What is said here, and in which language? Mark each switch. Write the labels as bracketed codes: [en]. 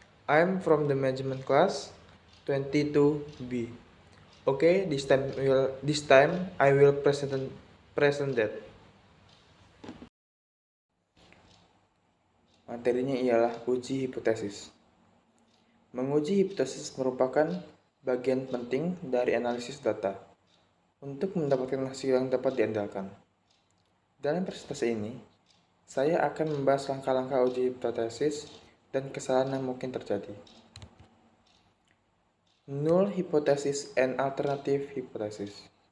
[en] I am from the management class 22B. Okay, this time I will present that. [id] Materinya ialah uji hipotesis. Menguji hipotesis merupakan bagian penting dari analisis data untuk mendapatkan hasil yang dapat diandalkan. Dalam presentasi ini, saya akan membahas langkah-langkah uji hipotesis dan kesalahan yang mungkin terjadi. [en] Null hypothesis and alternative hypothesis.